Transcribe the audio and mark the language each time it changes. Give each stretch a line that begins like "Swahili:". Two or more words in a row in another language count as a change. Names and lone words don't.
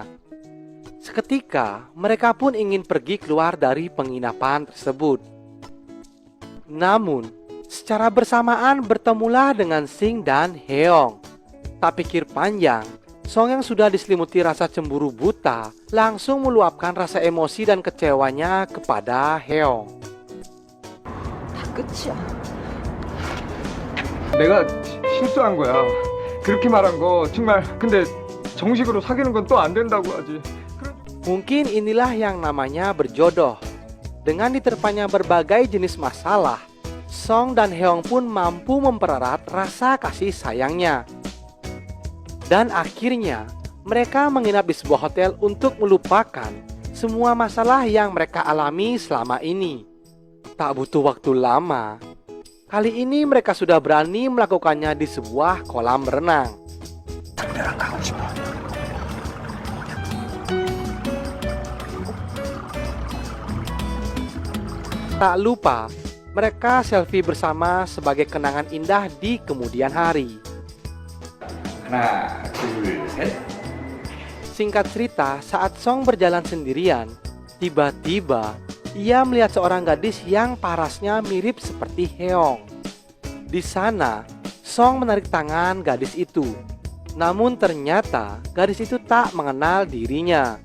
Indonesian: Seketika, mereka pun ingin pergi keluar dari penginapan tersebut. Namun, secara bersamaan bertemulah dengan Sing dan Heong. Tak pikir panjang, Song yang sudah diselimuti rasa cemburu buta langsung meluapkan rasa emosi dan kecewanya kepada Heong.
Korean: 다 끝이야. 내가 실수한 거야. 그렇게 말한 거 정말. 근데 정식으로 사귀는 건 또 안 된다고 하지.
Indonesian: Mungkin inilah yang namanya berjodoh. Dengan diterpanya berbagai jenis masalah, Song dan Heong pun mampu mempererat rasa kasih sayangnya. Dan akhirnya, mereka menginap di sebuah hotel untuk melupakan semua masalah yang mereka alami selama ini. Tak butuh waktu lama, kali ini mereka sudah berani melakukannya di sebuah kolam renang. Tak lupa, mereka selfie bersama sebagai kenangan indah di kemudian hari.
Korean: 하나, 둘, 셋.
Indonesian: Singkat cerita, saat Song berjalan sendirian, tiba-tiba ia melihat seorang gadis yang parasnya mirip seperti Heong. Di sana, Song menarik tangan gadis itu. Namun ternyata gadis itu tak mengenal dirinya.